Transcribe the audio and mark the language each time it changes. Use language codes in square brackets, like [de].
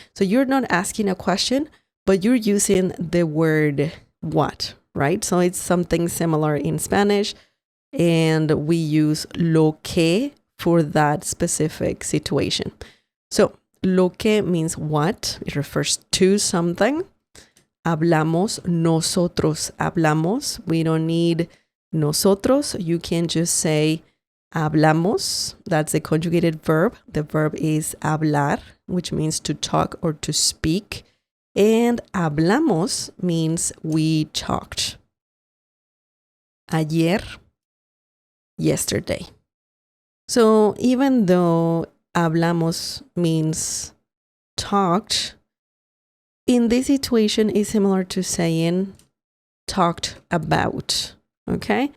[en] So you're not asking a question, but you're using the word what, right? So it's something similar in Spanish, and we use lo que for that specific situation. So lo que means what. It refers to something. [es] Hablamos, nosotros hablamos. [en] We don't need nosotros. You can just say hablamos. That's a conjugated verb. The verb is hablar, which means to talk or to speak. And hablamos means we talked. Ayer, yesterday. So even though hablamos means talked, in this situation is similar to saying talked about. Okay?